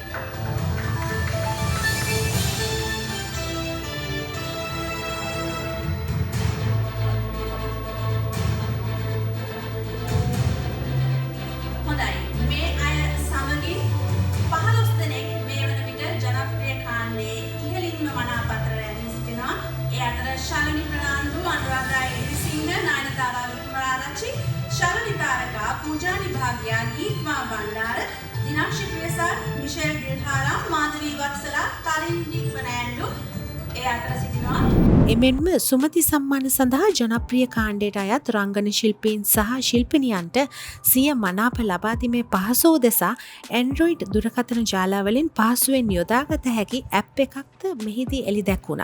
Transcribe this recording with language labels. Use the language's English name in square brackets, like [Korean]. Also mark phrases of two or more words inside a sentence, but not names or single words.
[Sinhala] හොඳයි. මේ අය සමගින් 15 දෙනෙක් මේ වන විට ජනප්‍රිය කාණ්ඩයේ ඉහළින්ම මනාපතර රැඳී සිටිනවා. ඒ අතර ශාලිනී ප්‍රනාන්දු, අනුරාධා ඉරිසිංහ, නායනතාරා වික්‍රමාරච්චි, ශරත් पूजानि भाग्या गीत्मा भंडार दिनांशी प्रियसार मिशेल गिल्हारा माधवी वत्सला तारिंडी फर्नांडो ඒ අතර සිටිනවා එමෙන්ම සුමති සම්මාන සඳහා ජනප්‍රිය කාණ්ඩයට අයත් රංගන ශිල්පීන් සහ ශිල්පිනියන්ට සිය මනාප ලබා දීමේ පහසුව දෙසා Android දුරකථන ජාලාවලින් පහසුවෙන් යොදාගත හැකි ඇප් එකක්ද මෙහිදී එළි දැක්වුණා.